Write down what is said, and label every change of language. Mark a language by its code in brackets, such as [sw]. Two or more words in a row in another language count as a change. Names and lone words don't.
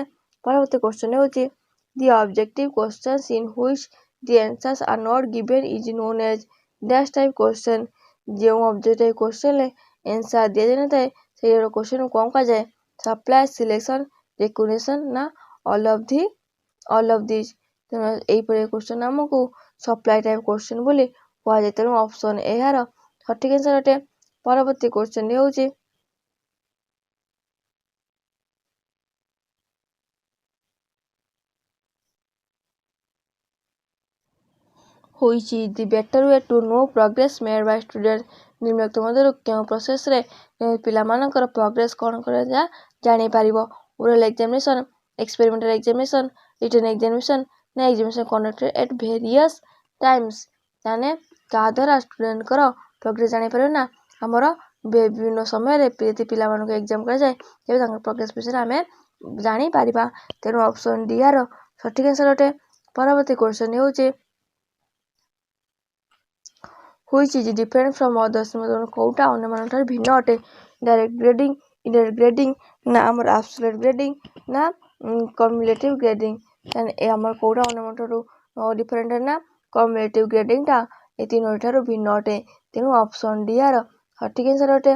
[or] ପରବର୍ତ୍ତୀ କ୍ୱେଶ୍ଚନ ହେଉଛି [en] the objective questions in which the answers are not given is known as dash type question [or] ଯେଉଁ [en] objective questionରେ answer [or] ଦିଆଯାଇନଥାଏ ସେଇ କ୍ୱେଶ୍ଚନକୁ କ'ଣ କୁହାଯାଏ [en] supply selection recognition [or] ନା [en] all of these [or] ତେଣୁ ଏହିପରି କ୍ୱେଶ୍ଚନ ଆମକୁ [en] supply type question [or] ବୋଲି କୁହାଯାଏ ତେଣୁ ଅପସନ୍ ଏହାର ସଠିକ୍ ଆନ୍ସର ଅଟେ। ପରବର୍ତ୍ତୀ କ୍ୱେଶ୍ଚନ ହେଉଛି [en] Which is the better way to know progress made by students ନିମ୍ନଲିଖିତ [or] ମଧ୍ୟରୁ କେଉଁ ପ୍ରୋସେସରେ ପିଲାମାନଙ୍କର ପ୍ରୋଗ୍ରେସ୍ କ'ଣ କରାଯାଏ ଜାଣିପାରିବ [en] oral examination experimental examination written examination [or] ନା [en] examination conducted at various times [or] ତାହେଲେ କାହା ଦ୍ୱାରା [en] studentଙ୍କର progress [or] ଜାଣିପାରିବ ନା ଆମର ବିଭିନ୍ନ ସମୟରେ ଯଦି ପିଲାମାନଙ୍କୁ ଏକ୍ଜାମ୍ କରାଯାଏ ତେବେ ତାଙ୍କର ପ୍ରୋଗ୍ରେସ୍ ବିଷୟରେ ଆମେ ଜାଣିପାରିବା ତେଣୁ [en] option D [or] ର ସଠିକ୍ ଆନ୍ସର ଅଟେ। ପରବର୍ତ୍ତୀ କ୍ୱେଶ୍ଚନ ହେଉଛି [en] Which is different from others [or] କେଉଁଟା ଅନ୍ୟମାନଙ୍କଠାରୁ ଭିନ୍ନ ଅଟେ [en] direct grading indirect grading [or] ନା ଆମର [en] absolute grading [or] ନା [en] cumulative grading [or] ତାହେଲେ ଏ ଆମର କେଉଁଟା ଅନ୍ୟମାନଙ୍କଠାରୁ ଡିଫରେଣ୍ଟ ନା [en] cumulative gradingଟା [or] ଏ ତିନୋଟି ଠାରୁ ଭିନ୍ନ ଅଟେ ତେଣୁ [en] option D [or] ର ସଠିକ୍ ଆନ୍ସର ଅଟେ।